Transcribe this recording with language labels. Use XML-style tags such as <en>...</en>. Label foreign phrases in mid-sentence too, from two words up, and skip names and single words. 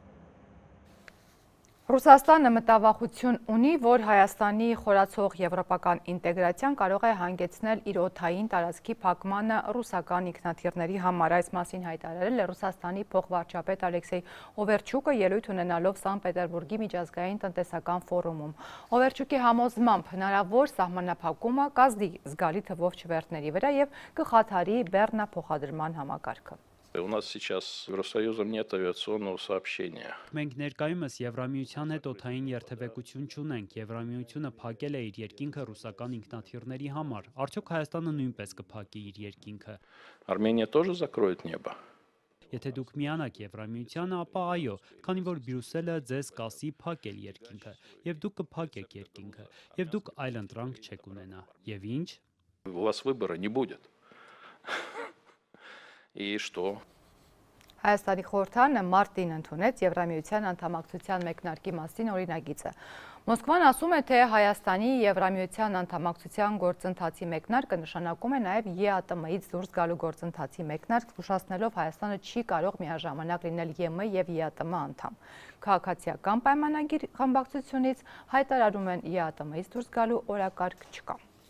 <hy>Ռուսաստանը մտավախություն ունի, որ Հայաստանի խորացող եվրոպական ինտեգրացիան կարող է հանգեցնել իր օդային տարածքի փակմանը ռուսական ինքնաթիռների համար։ Այս մասին հայտարարել է Ռուսաստանի փոխվարչապետ Ալեքսեյ Օվերչուկը ելույթ ունենալով Սանկտ Պետերբուրգի միջազգային տնտեսական ֆորումում։ Օվերչուկի համոզմամբ հնարավոր սահմանափակումը կազդի զգալի թվով չվերթների վրա եւ կխաթարի բեռնափոխադրման համակարգը։</hy> <ru>У нас сейчас с Евросоюзом нет авиационного сообщения.</ru> <hy>Մենք ներկայումս Եվրամիության հետ օդային երթևեկություն չունենք։ Եվրամիությունը փակել է իր երկինքը ռուսական ինքնաթիռների համար։ Արդյոք Հայաստանը նույնպես կփակի իր երկինքը։</hy> <ru>Армения тоже закроет небо.</ru> <hy>Եթե դուք միանաք Եվրամիությանը, ապա այո, քանի որ Բրյուսելը ձեզ կասի փակել երկինքը, եւ դուք կփակեք երկինքը, եւ դուք այլ ընտրանք չեք ունենա։ Եվ ինչ։</hy> <ru>У вас выбора не будет. И что?</ru> <hy>Հայաստանի խորհրդարանը մարտին ընդունեց Եվրամիության անդամակցության մեկնարկի մասին օրինագիծը։ Մոսկվան ասում է, թե Հայաստանի Եվրամիության անդամակցության գործընթացի մեկնարկը նշանակում է նաև ԵԱՏՄ-ից դուրս գալու գործընթացի մեկնարկ, զգուշացնելով Հայաստանը չի կարող միաժամանակ լինել ԵՄ եւ ԵԱՏՄ անդամ։ Քաղաքացիական պայմանագիր խմբակցությունից հայտարարում են ԵԱՏՄ-ից դուրս գալու օրակարգ չկա։</hy>